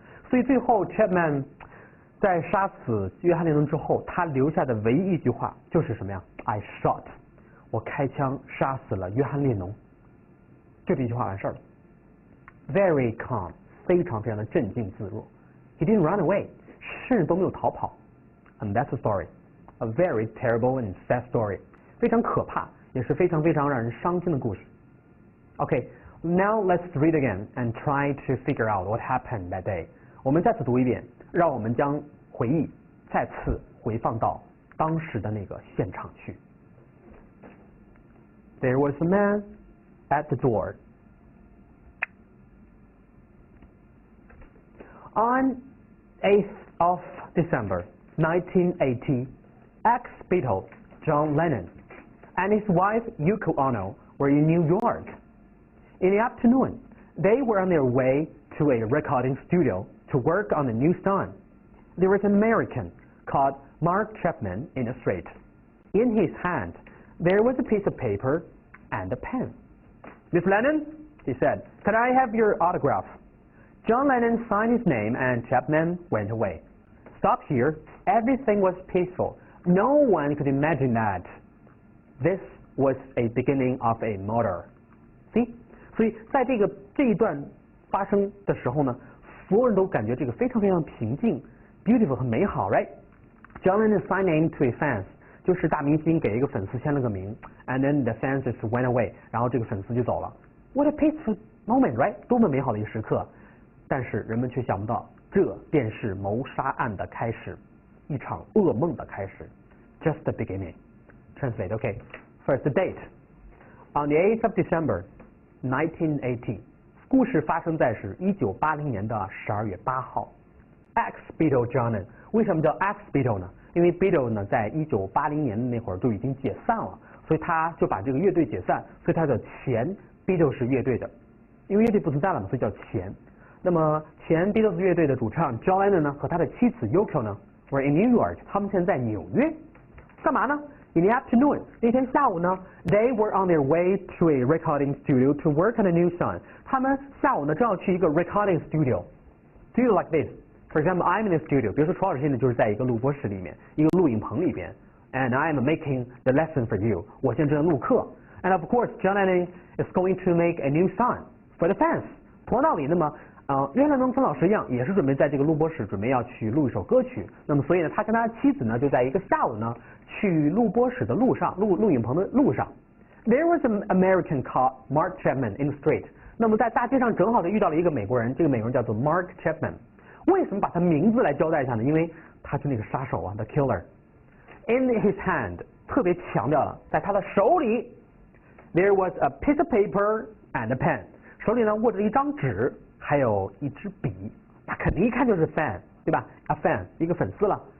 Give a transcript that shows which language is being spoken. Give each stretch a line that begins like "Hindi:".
Chinese: 所以最后 Chapman 在杀死约翰列侬之后，他留下的唯一一句话就是什么呀 ？
English: I shot，
Chinese: 我开枪杀死了约翰列侬，就这一句话完事儿了。
English: Very calm，
Chinese: 非常非常的镇静自若。
English: He didn't run away，
Chinese: 甚至都没有逃跑。
English: And that's the story, a very terrible and sad story，
Chinese: 非常可怕，也是非常非常让人伤心的故事。
English: Okay, now let's read again and try to figure out what happened that day.
Chinese: 我们再次读一遍，让我们将回忆再次回放到当时的那个现场去。
English: There was a man at the door. On 8th of December 1980, ex-Beatle John Lennon and his wife Yoko Ono were in New York. In the afternoon, they were on their way to a recording studio to work on a new song. There was an American called Mark Chapman in the street. In his hand, there was a piece of paper and a pen. "Miss Lennon," he said, "can I have your autograph?" John Lennon signed his name and Chapman went away. Stop here. Everything was peaceful. No one could imagine that this was a beginning of a murder. See?
Chinese: 所以在这一段发生的时候呢，所有人都感觉这个非常非常平静
English: beautiful
Chinese: 很美好
English: right? John Lennon signed name to a fans，
Chinese: 就是大明星给一个粉丝签了个名
English: and then the fans just went away，
Chinese: 然后这个粉丝就走了。
English: What a peaceful moment, right?
Chinese: 多么美好的一个时刻。但是人们却想不到，这便是谋杀案的开始，一场噩梦的开始。
English: Just the beginning. Translate, okay. First, the date. On the 8th of December, 1980.
Chinese: 故事发生在是1980年的12月8号。 Ex-Beatle John Lennon， 为什么叫 ex-Beatle 呢？因为 Beatle 呢在1980年那会儿就已经解散了，所以他就把这个乐队解散，所以他的前 Beatles 乐队的，因为乐队不存在了嘛，所以叫前。那么前 Beatles 乐队的主唱 John Lennon 呢和他的妻子 Yoko 呢
English: were in New York，
Chinese: 他们现在在纽约，干嘛呢
English: In the afternoon,
Chinese: 那天下午呢
English: they were on their way to a recording studio to work on a new song.
Chinese: 他们下午呢正要去一个
English: recording studio. Studio like this. For example, I'm in a studio.
Chinese: 比如说楚老师现在就是在一个录播室里面，一个录影棚里边。
English: And I'm making the lesson for you.
Chinese: 我现在正在录课。
English: And of course, John Lennon is going to make a new song for the fans.
Chinese: 同样道理，那么约翰·跟老师一样，也是准备在这个录播室准备要去录一首歌曲。那么所以呢，他跟他妻子呢就在一个下午呢去录播室的路上，录影棚的路上。
English: There was an American called Mark Chapman in the street.
Chinese: 那么在大街上正好就遇到了一个美国人，这个美国人叫做 Mark Chapman。为什么把他名字来交代一下呢？因为他是那个杀手啊 ，
English: the killer。 In his hand，
Chinese: 特别强调了，在他的手里 ，
English: there was a piece of paper and a pen。
Chinese: 手里呢握着一张纸，还有一支笔。那肯定一看就是 fan， 对吧 ？
English: A fan，
Chinese: 一个粉丝了。